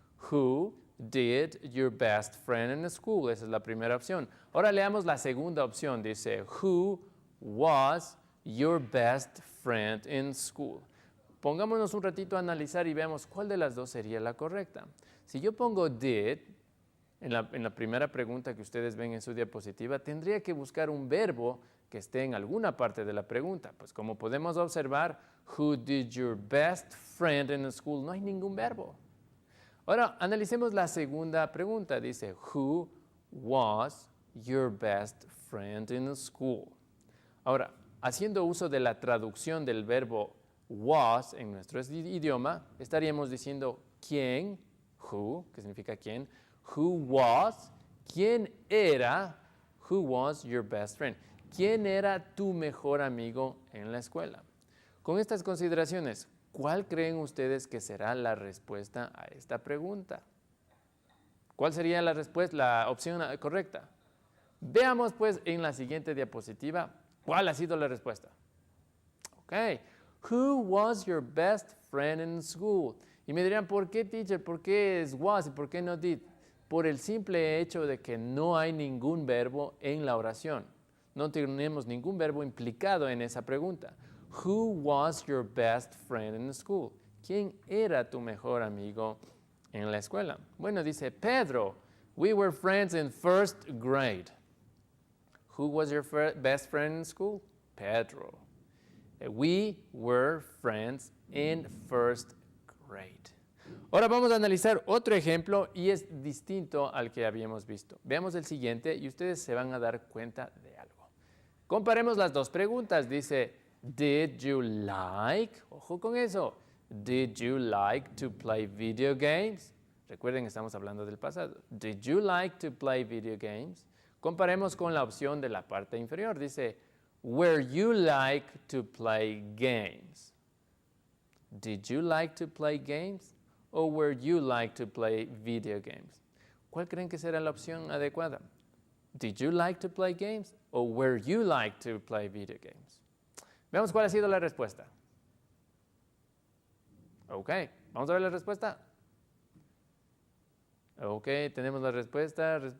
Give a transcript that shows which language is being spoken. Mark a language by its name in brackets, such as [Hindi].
[English] Who did your best friend in the school? [Spanish] Esa es la primera opción. Ahora leamos la segunda opción. [English] Dice, who was your best friend in school? [Spanish] Pongámonos un ratito a analizar y veamos cuál de las dos sería la correcta. Si yo pongo did, en la primera pregunta que ustedes ven en su diapositiva, tendría que buscar un verbo que esté en alguna parte de la pregunta. Pues como podemos observar, [English] who did your best friend in the school? [Spanish] No hay ningún verbo. Ahora, analicemos la segunda pregunta. [English] Dice, who was your best friend in the school? [Spanish] Ahora, haciendo uso de la traducción del verbo was en nuestro idioma, estaríamos diciendo quién, who, que significa quién, [English] who was, quién era, who was your best friend, [Spanish] quién era tu mejor amigo en la escuela. Con estas consideraciones, ¿cuál creen ustedes que será la respuesta a esta pregunta? ¿Cuál sería la respuesta, la opción correcta? Veamos pues en la siguiente diapositiva cuál ha sido la respuesta. [English] Ok, who was your best friend in school? [Spanish] Y me dirán, ¿por qué, teacher? ¿Por qué es was y por qué no did? Por el simple hecho de que no hay ningún verbo en la oración. No tenemos ningún verbo implicado en esa pregunta. [English] Who was your best friend in school? [Spanish] ¿Quién era tu mejor amigo en la escuela? Bueno, dice Pedro. [English] We were friends in first grade. Who was your best friend in school? Pedro. We were friends in first grade. [Spanish] Ahora vamos a analizar otro ejemplo y es distinto al que habíamos visto. Veamos el siguiente y ustedes se van a dar cuenta de algo. Comparemos las dos preguntas. [English] Dice, did you like, [Spanish] ojo con eso, [English] did you like to play video games? [Spanish] Recuerden, estamos hablando del pasado. [English] Did you like to play video games? [Spanish] Comparemos con la opción de la parte inferior. [English] Dice, were you like to play games? Did you like to play games? Or were you like to play video games? [Spanish] ¿Cuál creen que será la opción adecuada? [English] Did you like to play games? Or were you like to play video games? [Spanish] Veamos cuál ha sido la respuesta. Ok, vamos a ver la respuesta. Ok, tenemos la respuesta.